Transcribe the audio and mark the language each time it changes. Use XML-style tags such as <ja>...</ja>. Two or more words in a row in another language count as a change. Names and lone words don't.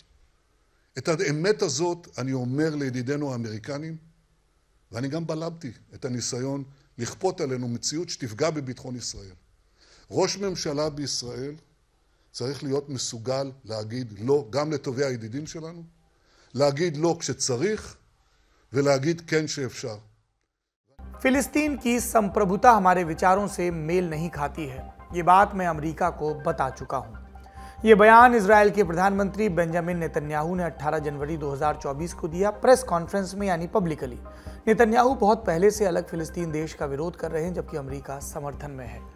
<he>את האמת הזאת אני אומר לידידינו האמריקנים, ואני גם בלמתי את הניסיון לכפות עלינו מציאות שתפגע בביטחון ישראל. ראש ממשלה בישראל צריך להיות מסוגל להגיד לא גם לטובי הידידים שלנו, להגיד לא כשצריך ולהגיד כן שאפשר.</he> <hi>फिलिस्तीन की संप्रभुता हमारे विचारों से मेल नहीं खाती है, ये बात मैं अमेरिका को बता चुका हूं। ये बयान इजराइल के प्रधानमंत्री बेंजामिन नेतन्याहू ने 18 जनवरी 2024 को दिया</hi> <en>press conference</en> <hi>में, यानी पब्लिकली। नेतन्याहू बहुत पहले से अलग फिलिस्तीन देश का विरोध कर रहे हैं, जबकि अमेरिका समर्थन में है।</hi>